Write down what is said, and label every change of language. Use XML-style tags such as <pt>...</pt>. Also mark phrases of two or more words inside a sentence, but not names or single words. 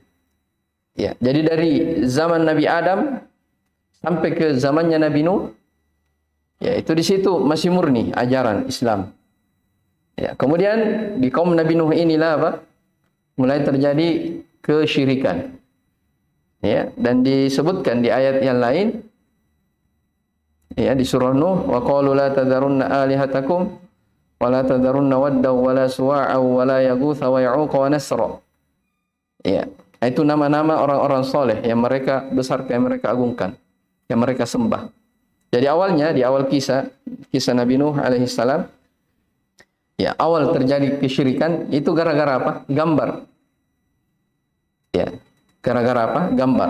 <id>Ya, jadi dari zaman Nabi Adam sampai ke zamannya Nabi Nuh, ya itu di situ masih murni ajaran Islam. Ya, kemudian di kaum Nabi Nuh inilah apa? Mulai terjadi kesyirikan. Ya, dan disebutkan di ayat yang lain, ya, di surah Nuh,</id> <ar>وقالوا لا تذرن آلهتكم ولا تذرن ودا ولا سواعا ولا يغوث ويعوق ونسرا.</ar> <id>Ya, itu nama-nama orang-orang soleh yang mereka besarkan, yang mereka agungkan, yang mereka sembah. Jadi awalnya, di awal kisah Nabi Nuh</id> <ar>عليه السلام,</ar> <id>ya, awal terjadi kesyirikan itu gara-gara apa? Gambar. Ya, gara-gara apa? Gambar.</id>